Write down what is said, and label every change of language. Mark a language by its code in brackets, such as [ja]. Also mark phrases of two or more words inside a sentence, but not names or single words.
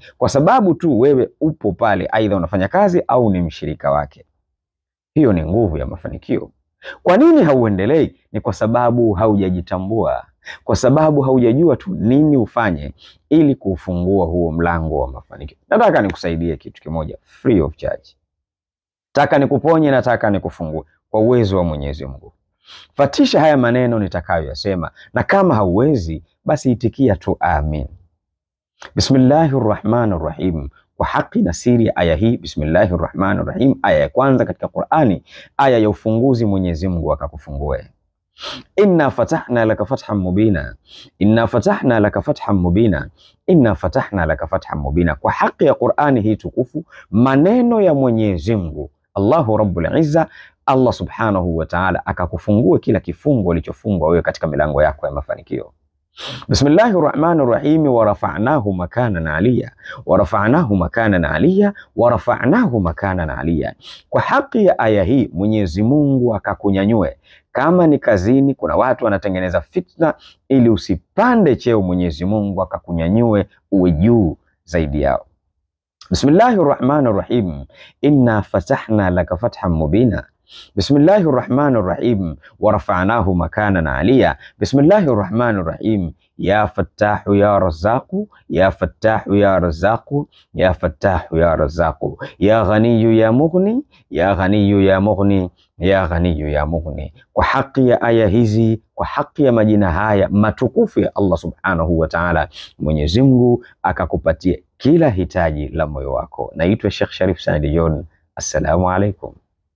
[sw] Kwa sababu tu wewe upo pale, aidha unafanya kazi au ni mshirika wake. Hiyo ni nguvu ya mafanikio. Kwa nini hauendelei? Ni kwa sababu haujajitambua. Kwa sababu haujajua tu nini ufanye ili kufungua huo mlango wa mafanikio. Nataka nikusaidie kitu kimoja [en] free of charge. [sw] Nataka nikuponye, nataka nikufungue kwa uwezo wa Mwenyezi Mungu. Fatisha haya maneno nitakayoyasema, na kama hauwezi basi itikia tu amin. Bismillahirrahmanirrahim. Kwa haki na siri ya aya hii, Bismillahirrahmanirrahim, aya ya kwanza katika Qur'ani, aya ya ufunguzi, Mwenyezi Mungu akakufungue. [ar] إنا فتحنا لك فتحا مبينا إنا فتحنا لك فتحا مبينا إنا فتحنا لك فتحا مبينا. [sw] Kwa haki ya Qur'ani hii tukufu, maneno ya Mwenyezi Mungu [ar] الله رب العزة, الله سبحانه وتعالى [sw] akakufungue kila kifungo alichofungwa wewe katika milango yako ya mafanikio. [ar] بسم الله الرحمن الرحيم ورفعناه مكانا عليا ورفعناه مكانا عليا ورفعناه مكانا عليا. [sw] Kwa haki ya aya hii Mwenyezi Mungu akakunyanyue. Kama ni kazini kuna watu wanatengeneza fitna ili usipande cheo, Mwenyezi Mungu akakunyanyue uwe juu zaidi yao. [ar] بسم الله الرحمن الرحيم إنا فتحنا لك فتحا مبينا. بسم الله الرحمن الرحيم ورفعناه مكانا عليا. بسم الله الرحمن الرحيم. يا فتاح يا رزاق يا فتاح يا رزاق يا فتاح يا رزاق يا غني يا مغني يا غني يا مغني يا غني يا مغني, ya Ghaniyyu ya Mughni, ya Ghaniyyu ya Mughni. [sw] Kwa haki ya aya hizi, kwa haki ya majina haya matukufu ya [ar] الله سبحانه وتعالى, [sw] Mwenyezi Mungu akakupatia kila hitaji la moyo wako. Naitwa Sheikh Sharif Said John. [ar] السلام عليكم.